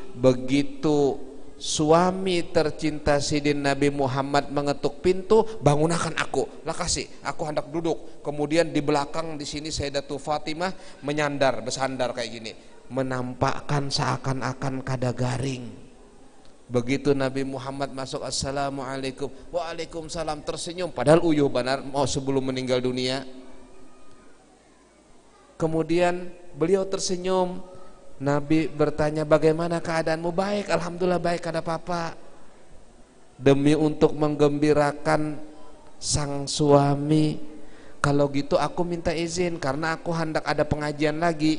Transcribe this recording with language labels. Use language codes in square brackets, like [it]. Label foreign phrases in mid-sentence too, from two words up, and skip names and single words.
[id] Begitu suami tercinta sidin Nabi Muhammad mengetuk pintu, bangunakan aku, lah kasih, aku hendak duduk. Kemudian di belakang di sini Sayyidatul Fatimah bersandar kayak gini, menampakkan seakan-akan [bjn] kada garing. [id] Begitu Nabi Muhammad masuk, assalamualaikum, waalaikumsalam, tersenyum, padahal [bjn] uyuh benar [id] mau sebelum meninggal dunia. Kemudian beliau tersenyum, Nabi bertanya, bagaimana keadaanmu? Baik, alhamdulillah baik, ada apa-apa. Demi untuk menggembirakan sang suami, kalau gitu aku minta izin karena aku hendak ada pengajian lagi.